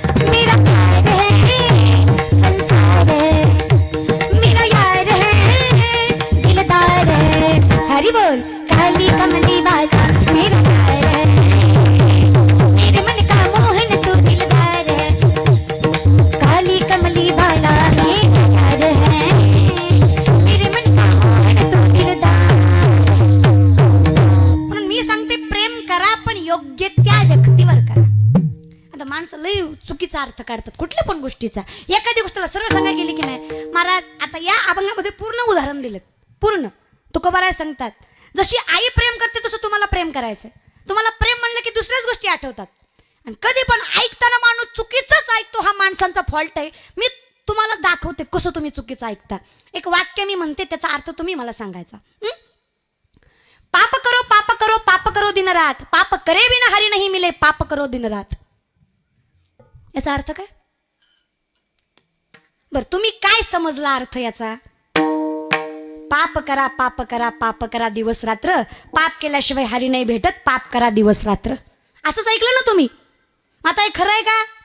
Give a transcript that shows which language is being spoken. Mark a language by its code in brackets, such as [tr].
[hi] मेरा प्यार है संसार है, मेरा यार है दिलदार है. हरि बोल. काली कमली वाला मेरा यार है, मेरे मन का मोहन तो दिलदार है. काली कमली वाला मेरा यार है, मेरे मन का मोहन तो दिलदार. [mr] म्हणून मी सांगते प्रेम करा, पण योग्य त्या व्यक्तीवर करा. आता माणसं लय चुकीचा अर्थ काढतात कुठल्या पण गोष्टीचा. एखादी गोष्टीला सरळ सांगायला गेली की नाही महाराज, आता या अभंगामध्ये पूर्ण उदाहरण दिलं, पूर्ण तुकोबाराय सांगतात, जशी आई प्रेम करते तसं तुम्हाला प्रेम करायचंय. तुम्हाला प्रेम म्हणलं की दुसऱ्याच गोष्टी आठवतात, आणि कधी पण ऐकताना माणूस चुकीचंच ऐकतो, हा माणसांचा फॉल्ट आहे. मी तुम्हाला दाखवते कसं तुम्ही चुकीचं ऐकता. एक वाक्य मी म्हणते, त्याचा अर्थ तुम्ही मला सांगायचा. [hi] पाप करो पाप करो पाप करो दिन रात, पाप करे बिना हरी नहीं मिले, पाप करो दिन रात. [mr] याचा अर्थ काय बर, तुम्ही काय समजला अर्थ याचा? पाप करा पाप करा पाप करा दिवस रात्र, पाप केल्याशिवाय हरी नाही भेटत, पाप करा दिवस रात्र, असंच ऐकलं ना तुम्ही. आता हे खरं आहे का?